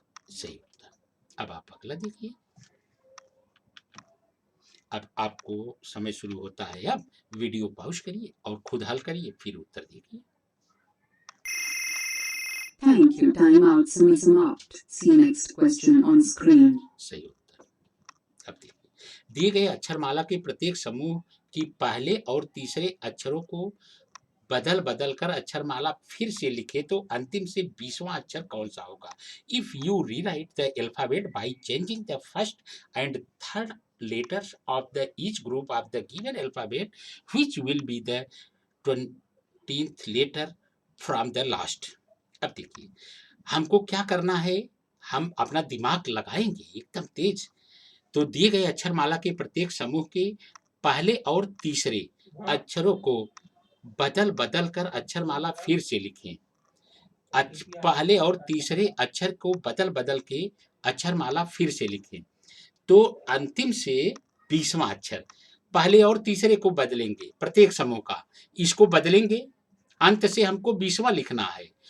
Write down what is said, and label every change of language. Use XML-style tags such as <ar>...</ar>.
<hi>सही उत्तर। अब आप अगला देखिए। अब आपको समय शुरू होता है। अब वीडियो पॉज करिए और खुद हल करिए, फिर उत्तर देखिए।</hi> <en>Thank you. Time out.</en> <hi>Semi-समाप्त.</hi> <en>See next question on screen.</en> <hi>सही उत्तर। अब देखिए, दिए गए अक्षरमाला के प्रत्येक समूह की पहले और तीसरे अक्षरों को बदल बदल कर अक्षरमाला फिर से लिखे तो अंतिम से 20वां अक्षर कौन सा होगा?</hi> <en>If you rewrite the alphabet by changing the first and third letters of the each group of the given alphabet, which will be the 20th letter from the last.</en> <hi>अब देखिए हमको क्या करना है, हम अपना दिमाग लगाएंगे एकदम तेज। तो दिए गए अक्षरमाला के प्रत्येक समूह के पहले और तीसरे अक्षरों को बदल बदल कर अक्षरमाला फिर से लिखें। पहले और तीसरे अक्षर को बदल बदल के अक्षरमाला फिर से लिखें तो अंतिम से 20वां अक्षर पहले और तीसरे को बदलेंगे, प्रत्येक समूह का इसको बदलेंगे, अंत से हमको 20वां लिखना है।</hi>